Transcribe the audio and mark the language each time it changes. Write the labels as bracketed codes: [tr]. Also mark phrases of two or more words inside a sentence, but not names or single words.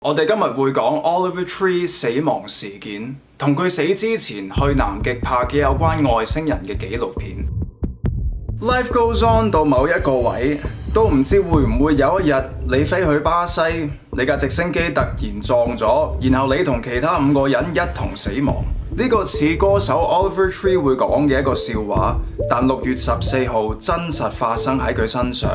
[yue] 我哋今日會講 Oliver Tree 死亡事件，同佢死之前去南極拍嘅有關外星人嘅紀錄片。 [en] Life goes on [yue] 到某一個位，都唔知會唔會有一日你飛去巴西，你架直升機突然撞咗，然後你同其他5個人一同死亡。呢個似歌手 Oliver Tree 會講嘅一個笑話，但6月14號真實發生喺佢身上。